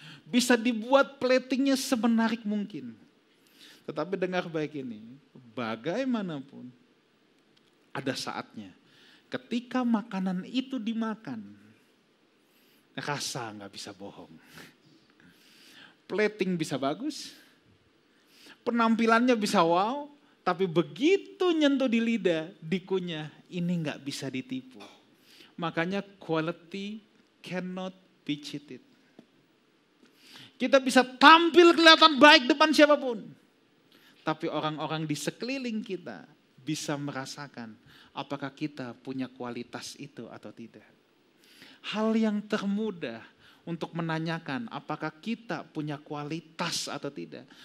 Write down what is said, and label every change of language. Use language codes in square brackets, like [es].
[id] Bisa dibuat platingnya semenarik mungkin. Tetapi dengar baik ini, bagaimanapun ada saatnya ketika makanan itu dimakan, rasa nggak bisa bohong. Plating bisa bagus, penampilannya bisa wow, tapi begitu nyentuh di lidah, dikunyah, ini nggak bisa ditipu. Makanya [en] quality cannot be cheated. [id] Kita bisa tampil kelihatan baik depan siapapun, tapi orang-orang di sekeliling kita bisa merasakan apakah kita punya kualitas itu atau tidak. Hal yang termudah untuk menanyakan apakah kita punya kualitas atau tidak.